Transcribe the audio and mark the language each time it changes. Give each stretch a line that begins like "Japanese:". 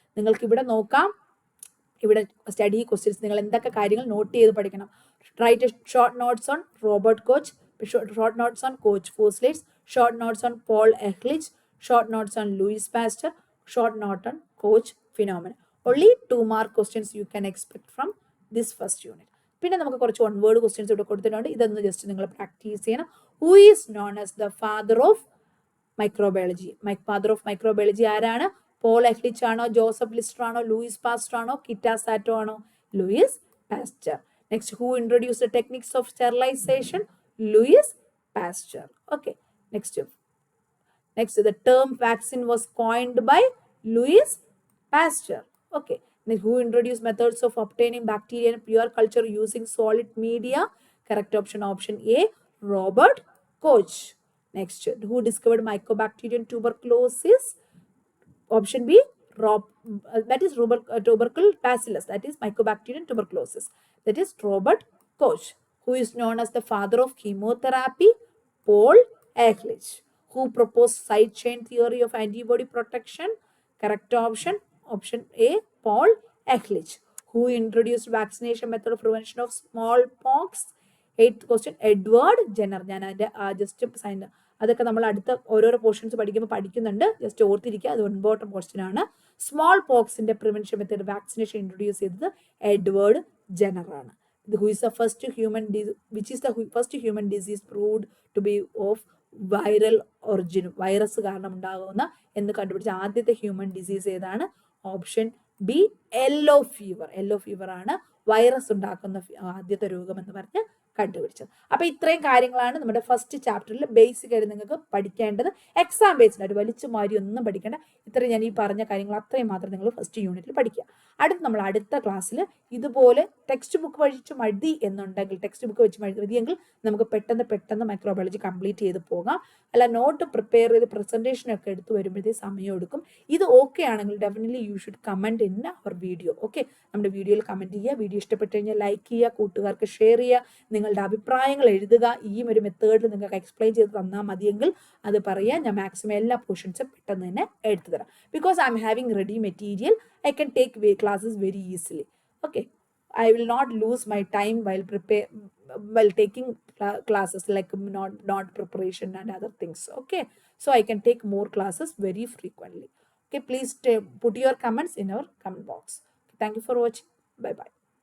Malayalam: നിങ്ങൾക്ക് ഇവിടെ നോക്കാം, ഇവിടെ സ്റ്റഡി ക്വസ്റ്റ്യൻസ് നിങ്ങൾ എന്തൊക്കെ കാര്യങ്ങൾ നോട്ട് ചെയ്ത് പഠിക്കണം.
English: Write short notes on Robert Koch, short notes on Koch postulates, short notes on Paul Ehrlich, short notes on Louis Pasteur, short note on Koch phenomena. only 2 mark questions you can expect from this first unit.
Malayalam: പിന്നെ നമുക്ക് കുറച്ച് one word questions ഇവിടെ കൊടുത്തിട്ടുണ്ട്. ഇതൊന്ന് just നിങ്ങൾ practice ചെയ്യണം.
English: Who is known as the father of microbiology?
Malayalam: Father of microbiology ആരാണ്? Paul എഹ്ലിച്ച് ആണോ, ജോസഫ് ലിസ്റ്റർ ആണോ, ലൂയിസ് പാസ്റ്റർ ആണോ, കിറ്റാ സാറ്റോ ആണോ?
English: Louis Pasteur. Next, who introduce the techniques of sterilization? Louis Pasteur. Okay, next the term vaccine was coined by Louis Pasteur. Okay, who introduced methods of obtaining bacteria in pure culture using solid media? Correct option A, Robert Koch. Next, who discovered Mycobacterium tuberculosis? Option B, that is tubercle bacillus, that is Mycobacterium tuberculosis, that is Robert Koch. Who is known as the father of chemotherapy? Paul Ehrlich. Who proposed side chain theory of antibody protection? Correct option A, Paul Ehrlich. Who introduced vaccination method of prevention of smallpox? 8th question, Edward Jenner.
Malayalam: ഞാൻ അതിൻ്റെ just sign അതൊക്കെ നമ്മൾ അടുത്ത ഓരോരോ portions പഠിക്കുമ്പോൾ പഠിക്കുന്നുണ്ട്, just ഓർത്തിരിക്കുക. അത് ഇമ്പോർട്ടൻറ്റ് ക്വസ്റ്റ്യൻ ആണ്. Small പോക്സിന്റെ prevention method vaccination introduce ചെയ്തത് എഡ്വേർഡ് ജെന്നർ ആണ്.
English: Who is the first human which is the first human disease proved to be of
Malayalam: viral ഒറിജിനും, virus കാരണം ഉണ്ടാകുന്ന എന്ന് കണ്ടുപിടിച്ച ആദ്യത്തെ ഹ്യൂമൻ ഡിസീസ് ഏതാണ്? ഓപ്ഷൻ ബി, യെല്ലോ ഫീവർ ആണ് വൈറസ് ഉണ്ടാക്കുന്ന ആദ്യത്തെ രോഗം എന്ന് പറഞ്ഞ് കണ്ടുപിടിച്ചത്. അപ്പൊ ഇത്രയും കാര്യങ്ങളാണ് നമ്മുടെ ഫസ്റ്റ് ചാപ്റ്ററിൽ ബേസിക് ആയിട്ട് നിങ്ങൾക്ക് പഠിക്കേണ്ടത്. എക്സാം ബേസ്ഡ് ആയിട്ട് വലിച്ചു മാറി ഒന്നും പഠിക്കേണ്ട. ഇത്രയും ഞാൻ ഈ പറഞ്ഞ കാര്യങ്ങൾ അത്രയും മാത്രം നിങ്ങൾ ഫസ്റ്റ് യൂണിറ്റിൽ പഠിക്കുക. നമ്മൾ അടുത്ത ക്ലാസ്സിൽ ഇതുപോലെ ടെക്സ്റ്റ് ബുക്ക് വഴിച്ച് മതി എന്നുണ്ടെങ്കിൽ, ടെക്സ്റ്റ് ബുക്ക് വെച്ച് മതിയെങ്കിൽ നമുക്ക് പെട്ടെന്ന് മൈക്രോബയോളജി കംപ്ലീറ്റ് ചെയ്ത് പോകാം. അല്ല, നോട്ട് പ്രിപ്പയർ ചെയ്ത് പ്രസന്റേഷൻ ഒക്കെ എടുത്ത് വരുമ്പോഴത്തേ സമയം എടുക്കും. ഇത് ഓക്കെ ആണെങ്കിൽ
English: Definitely you should comment in our video.
Malayalam: Okay, നമ്മുടെ വീഡിയോയിൽ കമന്റ് ചെയ്യുക. വീഡിയോ ഇഷ്ടപ്പെട്ടു കഴിഞ്ഞാൽ ലൈക്ക് ചെയ്യുക, കൂട്ടുകാർക്ക് ഷെയർ ചെയ്യുക, നിങ്ങളുടെ അഭിപ്രായങ്ങൾ എഴുതുക. ഈ ഒരു മെത്തേഡിൽ നിങ്ങൾക്ക് എക്സ്പ്ലെയിൻ ചെയ്ത് തന്നാൽ മതിയെങ്കിൽ അത് പറയാം. ഞാൻ മാക്സിമം എല്ലാ പോർഷൻസും പെട്ടെന്ന് തന്നെ എടുത്തു തരാം.
English: Because I'm having ready material, I can take classes very easily. Okay, I will not lose my time while taking classes like not preparation and other things. Okay, so I can take more classes very frequently. Okay, please put your comments in our comment box. Thank you for watching. Bye bye.